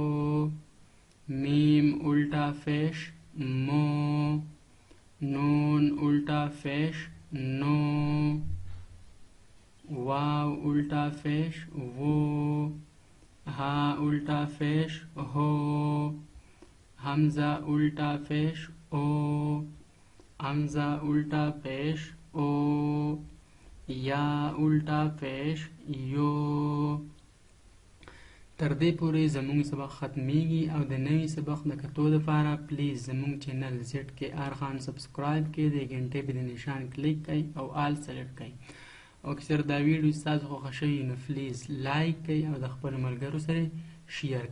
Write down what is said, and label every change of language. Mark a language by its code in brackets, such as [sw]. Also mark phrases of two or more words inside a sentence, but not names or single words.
[ur] میم الٹا پیش مو، نون الٹا پیش نو، واو الٹا پیش وو، ہا الٹا پیش ہو، حمزہ الٹا پیش او، حمزہ الٹا پیش او، یا الٹا پیش یو. [ps] تر دې پورې زموږ سبق ختمیږي او د نوي سبق د کتو دپاره پلیز زموږ چینل زد کې آر خان سبسکرایب کړئ، د غنټې په نشان کلیک کړئ او [en] all select [ps] کړئ. او که چېرې دا ویډیو ستاسو خوښه شوي نو پلیز لایک کړئ او د خپلو ملګرو سره شیر کړئ.